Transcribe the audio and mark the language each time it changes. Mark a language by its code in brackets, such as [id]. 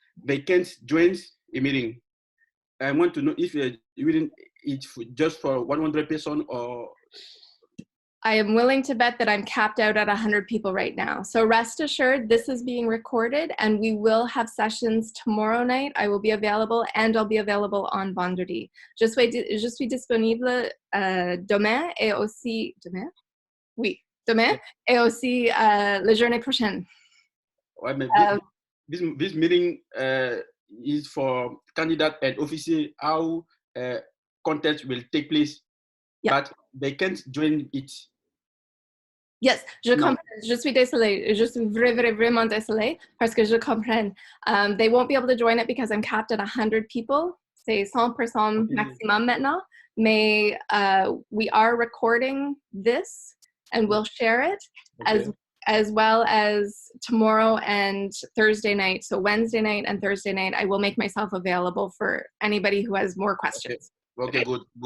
[en] They can't join a meeting. I want to know if it's just for 100 person or. I am willing to bet that I'm capped out at 100 people right now. So rest assured, this is being recorded and we will have sessions tomorrow night. I will be available and I'll be available on vendredi. [fr] Je suis disponible demain et aussi, demain? Oui, demain et aussi la journée prochaine. Ouais, mais [en] this meeting is for candidate and officier how contest will take place, but they can't join it. Yes, [fr] je comprends. Je suis désolée. Je suis vraiment désolée parce que je comprends. [en] They won't be able to join it because I'm capped at 100 people. [fr] C'est 100% maximum maintenant. Mais [en] we are recording this and we'll share it as well as tomorrow and Thursday night. So Wednesday night and Thursday night, I will make myself available for anybody who has more questions. Okay, good.